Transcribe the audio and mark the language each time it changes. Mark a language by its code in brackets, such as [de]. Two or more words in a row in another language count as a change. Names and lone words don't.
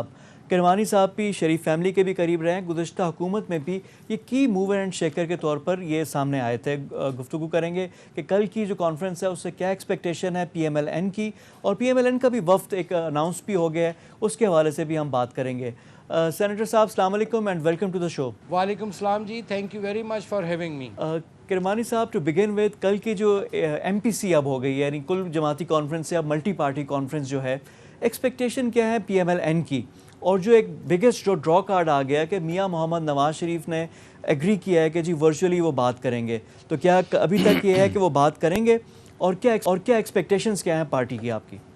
[ur] کرمانی صاحب بھی شریف فیملی کے بھی قریب رہے ہیں, گزشتہ حکومت میں بھی یہ کی [en] mover and shaker [ur] کے طور پر یہ سامنے آئے تھے. گفتگو کریں گے کہ کل کی جو کانفرنس ہے اس سے کیا ایکسپیکٹیشن ہے پی ایم ایل این کی, اور پی ایم ایل این کا بھی وفد ایک اناؤنس بھی ہو گیا ہے, اس کے حوالے سے بھی ہم بات کریں گے. [en] سینیٹر صاحب [ar] السلام علیکم [en] and welcome to the show. [ar] وعلیکم السلام جی, [en] Thank you very much for having me. [ur] کرمانی صاحب, [en] to begin with, [ur] کل کی جو ایم پی سی اب ہو گئی ہے, یعنی کل جماعتی کانفرنس سے اب [en] multi party conference [ur] جو ہے, ایکسپیکٹیشن کیا ہے پی ایم ایل این کی؟ اور جو ایک بگیسٹ جو [en] draw card [ur] آ گیا کہ میاں محمد نواز شریف نے ایگری کیا ہے کہ جی ورچولی وہ بات کریں گے, تو کیا ابھی تک یہ ہے کہ وہ بات کریں گے, اور کیا ایکسپیکٹیشنز کیا ہیں پارٹی کی آپ کی؟